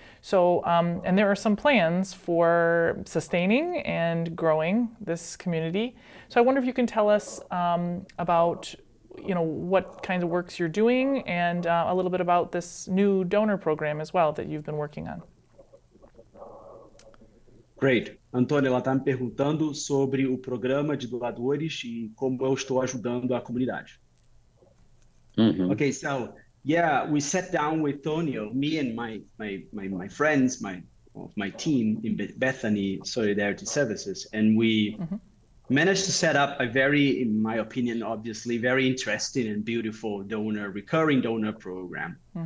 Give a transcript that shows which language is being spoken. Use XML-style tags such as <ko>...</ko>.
<en>So, and there are some plans for sustaining and growing this community. So I wonder if you can tell us about, what kinds of works you're doing, and a little bit about this new donor program as well that you've been working on. Great.</en> <pt>Antônio, ela está me perguntando sobre o programa de doadores e como eu estou ajudando a comunidade.</pt> <en>Okay, so yeah, we sat down with Antônio, me and my friends, my team in Bethany Solidarity Services, and we managed to set up a very, in my opinion, obviously very interesting and beautiful recurring donor program.</en>